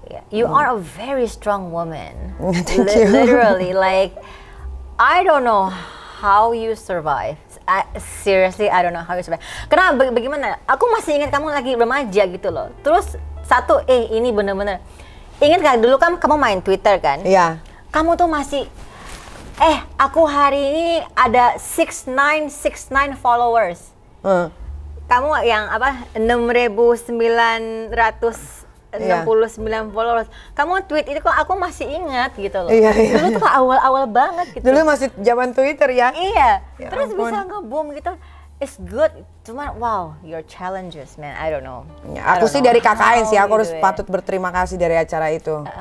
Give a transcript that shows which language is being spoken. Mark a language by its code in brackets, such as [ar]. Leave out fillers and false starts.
[en] You are a very strong woman. Thank you. Literally, like I don't know how you survive. Seriously, I don't know how you survive. [id] Karena bagaimana? Aku masih ingat kamu lagi remaja gitu loh. Terus ini bener-bener. Ingat kan dulu kan kamu main Twitter kan? Iya. Kamu tuh masih aku hari ini ada 6969 followers. Kamu yang apa 6.969 followers. Kamu tweet itu kok aku masih ingat gitu loh. Iya. Dulu tuh awal-awal banget gitu. Dulu masih zaman Twitter ya. Iya. Ya terus ampun. bisa nge-boom gitu. [en] It's good, cuma wow, your challenges, man. I don't know. [id] Ya, aku sih dari KKN sih, aku harus patut berterima kasih dari acara itu.